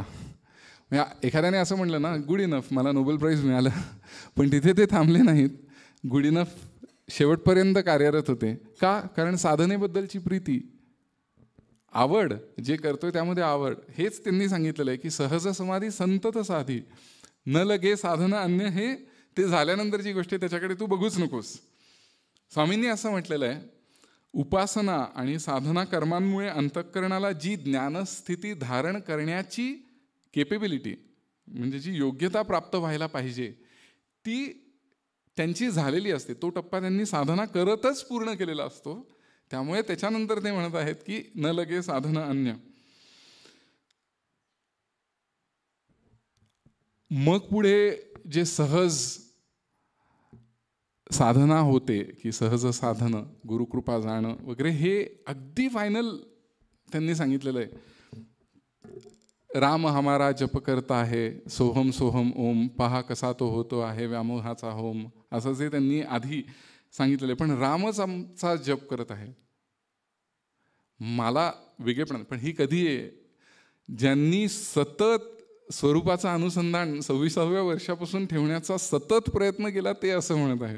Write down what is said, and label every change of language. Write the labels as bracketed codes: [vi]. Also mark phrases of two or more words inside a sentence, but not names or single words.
[mr] म्हणजे एखाद्याने असं म्हणलं ना गुड इनफ, मला नोबेल प्राईज मिळालं, पण तिथे ते थांबले नाहीत. गुड इनफ शेवटपर्यंत कार्यरत होते. का? कारण साधनेबद्दलची प्रीती, आवड, जे करतोय त्यामध्ये आवड, हेच त्यांनी सांगितलेलं आहे की सहज समाधी संतत साधी न लगे साधन अन्य. हे ते झाल्यानंतरची गोष्ट आहे, त्याच्याकडे तू बघूच नकोस. स्वामींनी असं म्हटलेलं आहे, उपासना आणि साधना कर्मांमुळे अंतःकरणाला जी ज्ञानस्थिती धारण करण्याची केपेबिलिटी, म्हणजे जी योग्यता प्राप्त व्हायला पाहिजे, ती त्यांची झालेली असते. तो टप्पा त्यांनी साधना करतच पूर्ण केलेला असतो. त्यामुळे त्याच्यानंतर ते म्हणत आहेत की न लगे साधन अन्य. मग पुढे जे सहज साधना होते की सहज साधन, गुरुकृपा जाणं वगैरे, हे अगदी फायनल त्यांनी सांगितलेलं आहे. [hi] राम हमारा जप करता [mr] आहे, सोहम सोहम ओम, पहा कसा तो होतो आहे व्यामोहाचा होम, असं जे त्यांनी आधी सांगितलेलं आहे. पण रामच आमचा जप करत आहे. मला वेगळेपण, पण ही कधी आहे? ज्यांनी सतत स्वरूपाचं अनुसंधान 26व्या वर्षापासून ठेवण्याचा सतत प्रयत्न केला, ते असं म्हणत आहेत.